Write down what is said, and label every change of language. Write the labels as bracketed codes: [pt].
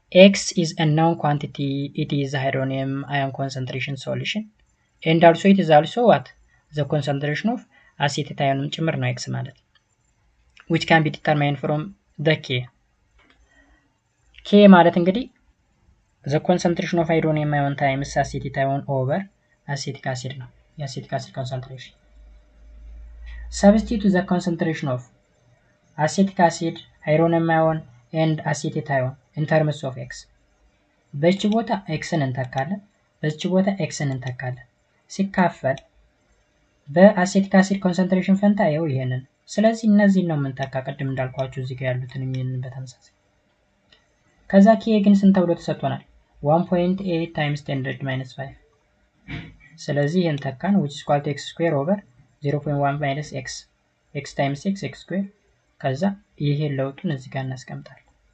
[en] x is a known quantity, it is the hydronium ion concentration solution and also it is also what the concentration of acetate ion [am] ጭምር ነው x ማለት [en] which can be determined from the k ማለት እንግዲህ the concentration of hydronium ion times acetate ion over acetic acid ነው የacetic acid concentration. Substitute the concentration of acetic acid, hydronium ion and acetate ion in terms of x. [am] በዚህ ቦታ xን እንተካለን፣ በዚህ ቦታ xን እንተካለን። ሲካፈል በአሴቲክ አሲድ ኮንሰንትሬሽን ፈንታ ይሄው ይሄንን ስለዚህ እነዚህን ነው የምንተካ ቅድም እንዳልኳችሁ እዚህ ጋር ያሉትን ምን በተመሳሳይ ከዛ ኬ ግን ስንት ተብሎ ተሰጥቶናል 1.8 times 10 minus 5 ስለዚህ ይሄን ተካን [en] which is equal to x square [am] over 0.1 minus x x times x x square ከዛ ይሄን ለውጡን እዚህ ጋር እናስቀምጣለን